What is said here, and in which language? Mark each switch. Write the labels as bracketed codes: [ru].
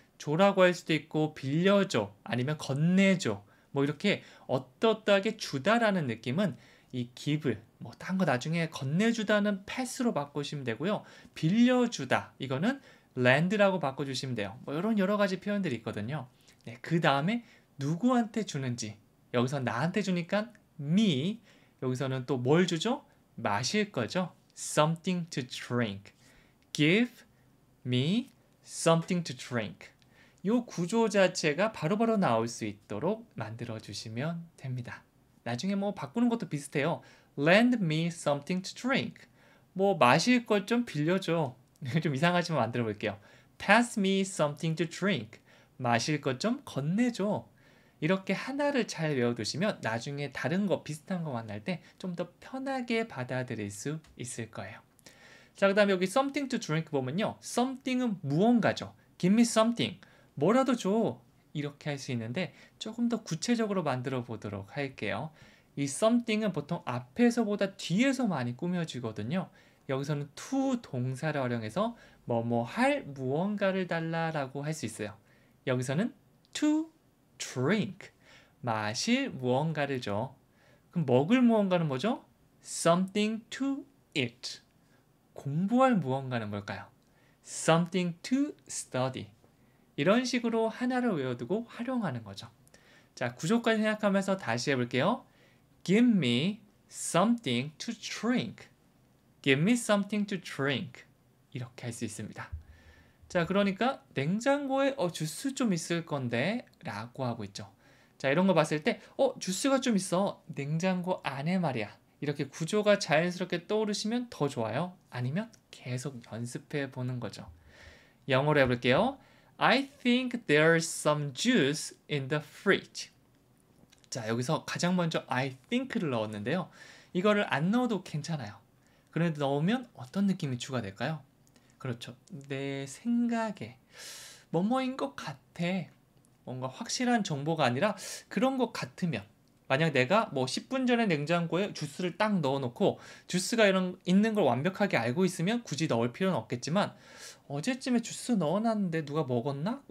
[ko] 줘라고 할 수도 있고 빌려줘 아니면 건네줘 뭐 이렇게 어떠하게 주다라는 느낌은 이 give 뭐 딴 거 나중에 건네주다는 패스로 바꾸시면 되고요. 빌려주다 이거는 lend라고 바꿔주시면 돼요. 뭐 이런 여러 가지 표현들이 있거든요. 네, 그 다음에 누구한테 주는지 여기서 나한테 주니까 me 여기서는 또 뭘 주죠? 마실 거죠. [en] something to drink. Give me something to drink. [ko] 이 구조 자체가 바로바로 나올 수 있도록 만들어 주시면 됩니다. 나중에 뭐 바꾸는 것도 비슷해요. [en] Lend me something to drink. [ko] 뭐 마실 것 좀 빌려줘. 좀 이상하지만 만들어 볼게요. [en] Pass me something to drink. [ko] 마실 것 좀 건네줘. 이렇게 하나를 잘 외워두시면 나중에 다른 거 비슷한 거 만날 때 좀 더 편하게 받아들일 수 있을 거예요. 자, 그 다음에 여기 [en] something to drink [ko] 보면요. something은 무언가죠. [en] Give me something. [ko] 뭐라도 줘. 이렇게 할 수 있는데 조금 더 구체적으로 만들어 보도록 할게요. 이 something은 보통 앞에서보다 뒤에서 많이 꾸며지거든요. 여기서는 to 동사를 활용해서 뭐뭐 할 무언가를 달라라고 할 수 있어요. 여기서는 [en] to drink, [ko] 마실 무언가를 줘. 그럼 먹을 무언가는 뭐죠? [en] something to eat. [ko] 공부할 무언가는 뭘까요? [en] something to study. [ko] 이런 식으로 하나를 외워두고 활용하는 거죠. 자, 구조까지 생각하면서 다시 해볼게요. [en] Give me something to drink. Give me something to drink. [ko] 이렇게 할 수 있습니다. 자, 그러니까 냉장고에 주스 좀 있을 건데 라고 하고 있죠. 자, 이런 거 봤을 때 주스가 좀 있어. 냉장고 안에 말이야. 이렇게 구조가 자연스럽게 떠오르시면 더 좋아요. 아니면 계속 연습해 보는 거죠. 영어로 해볼게요. [en] I think there's some juice in the fridge. [ko] 자, 여기서 가장 먼저 [en] I think [ko] 를 넣었는데요. 이거를 안 넣어도 괜찮아요. 그런데 넣으면 어떤 느낌이 추가될까요? 그렇죠. 내 생각에 뭐뭐인 것 같아. 뭔가 확실한 정보가 아니라 그런 것 같으면 만약 내가 뭐 10분 전에 냉장고에 주스를 딱 넣어놓고 주스가 있는 걸 완벽하게 알고 있으면 굳이 넣을 필요는 없겠지만 어제쯤에 주스 넣어놨는데 누가 먹었나?